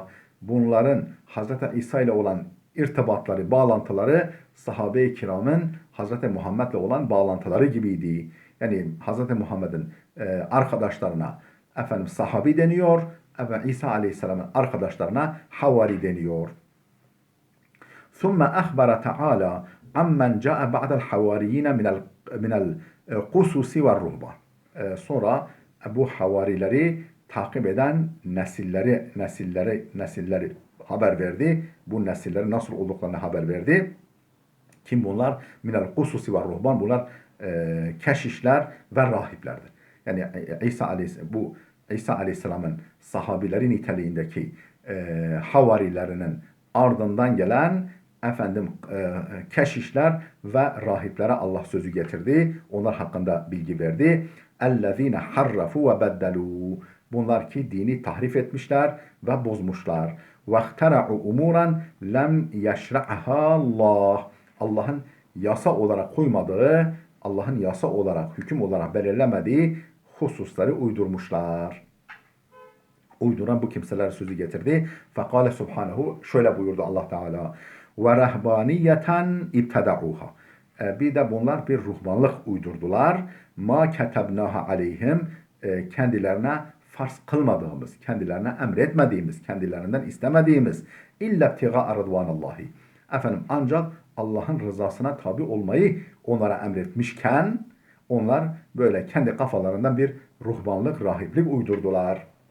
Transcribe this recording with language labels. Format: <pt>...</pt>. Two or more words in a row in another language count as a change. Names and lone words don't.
<tr>Bunların Hazreti İsa ile olan irtibatları, bağlantıları sahabe-i kiramın Hazreti Muhammed'le olan bağlantıları gibiydi. Yani Hazreti Muhammed'in arkadaşlarına efendim sahabi deniyor, İsa Aleyhisselam'ın arkadaşlarına havari deniyor.</tr> <ar>ثُمَّ أَخْبَرَ تَعَالَى عَمَّنْ جَاءَ بَعْدَ الْحَوَارِيِّينَ مِنَ الْقُسُسِ وَالرُّهْبَانِ</ar> <tr>Sonra bu havarileri takip eden nesilleri haber verdi. Bu nesillerin nasıl olduklarını haber verdi. Kim bunlar?</tr> <ar>من القسس والرهبان.</ar> <tr>Bunlar keşişler ve rahiplerdir. Yani İsa Aleyhisselam'ın sahabileri niteliğindeki havarilerinin ardından gelen keşişler ve rahiplere Allah sözü getirdi. Onlar hakkında bilgi verdi.</tr> <ar>اَلَّذ۪ينَ حَرَّفُوا وَبَدَّلُوا</ar> <tr>Bunlar ki dini tahrif etmişler ve bozmuşlar.</tr> <ar>وَاخْتَرَعُوا اُمُورًا لَمْ يَشْرَعَهَا اللّٰهِ</ar> <tr>Allah'ın yasa olarak koymadığı, Allah'ın yasa olarak, hüküm olarak belirlemediği hususları uydurmuşlar. Uyduran bu kimseler sözü getirdi.</tr> <ar>فقال سبحانه,</ar> <tr>şöyle buyurdu Allah Teala.</tr> <ar>وَرَهْبَانِيَّةً اِبْتَدَعُوهَا</ar> <tr>Bir de bunlar bir ruhbanlık uydurdular.</tr> <ar>ما كتبناها عليهم</ar> <tr>kendilerine farz kılmadığımız, kendilerine emretmediğimiz, kendilerinden istemediğimiz</tr> <ar>إلا ابتغاء رضوان الله.</ar> <tr>Ancak Allah'ın rızasına tabi olmayı onlara emretmişken onlar böyle kendi kafalarından bir ruhbanlık, rahiplik uydurdular.</tr>